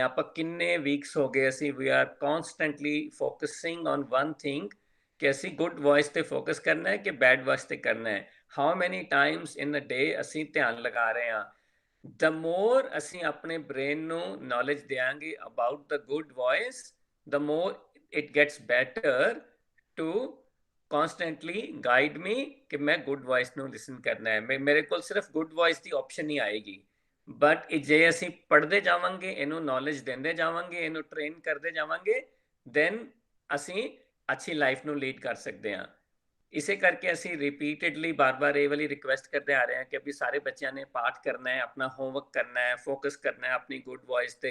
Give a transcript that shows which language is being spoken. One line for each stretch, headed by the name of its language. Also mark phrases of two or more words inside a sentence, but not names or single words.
Punjabi: ਆਪਾਂ ਕਿੰਨੇ ਵੀਕਸ ਹੋ ਗਏ, ਅਸੀਂ
English: we are constantly focusing on one thing,
Punjabi: ਕਿ ਅਸੀਂ
English: good voice
Punjabi: ਤੇ ਫੋਕਸ ਕਰਨਾ ਹੈ ਕਿ
English: bad voice
Punjabi: ਤੇ ਕਰਨਾ ਹੈ।
English: How many times in a day
Punjabi: ਅਸੀਂ ਧਿਆਨ ਲਗਾ ਰਹੇ ਹਾਂ।
English: The more
Punjabi: ਅਸੀਂ ਆਪਣੇ ਬ੍ਰੇਨ ਨੂੰ ਨੌਲੇਜ ਦਿਆਂਗੇ
English: about the good voice, the more it gets better to constantly guide me
Punjabi: ਕਿ ਮੈਂ good voice ਨੂੰ listen ਕਰਨਾ ਹੈ। ਮੇਰੇ ਕੋਲ ਸਿਰਫ
English: good voice
Punjabi: ਦੀ option ਹੀ ਆਏਗੀ, but ਜੇ ਅਸੀਂ ਪੜ੍ਹਦੇ ਜਾਵਾਂਗੇ, ਇਹਨੂੰ knowledge ਦਿੰਦੇ ਜਾਵਾਂਗੇ, ਇਹਨੂੰ train ਕਰਦੇ ਜਾਵਾਂਗੇ, then ਅਸੀਂ ਅੱਛੀ ਲਾਈਫ ਨੂੰ ਲੀਡ ਕਰ ਸਕਦੇ ਹਾਂ। ਇਸੇ ਕਰਕੇ ਅਸੀਂ ਰਿਪੀਟਡਲੀ ਬਾਰ-ਬਾਰ ਇਹ ਵਾਲੀ ਰਿਕੁਐਸਟ ਕਰਦੇ ਆ ਰਹੇ ਹਾਂ ਕਿ ਵੀ ਸਾਰੇ ਬੱਚਿਆਂ ਨੇ ਪਾਠ ਕਰਨਾ ਹੈ, ਆਪਣਾ ਹੋਮਵਰਕ ਕਰਨਾ ਹੈ, ਫੋਕਸ ਕਰਨਾ ਹੈ ਆਪਣੀ
English: good voice
Punjabi: ਤੇ।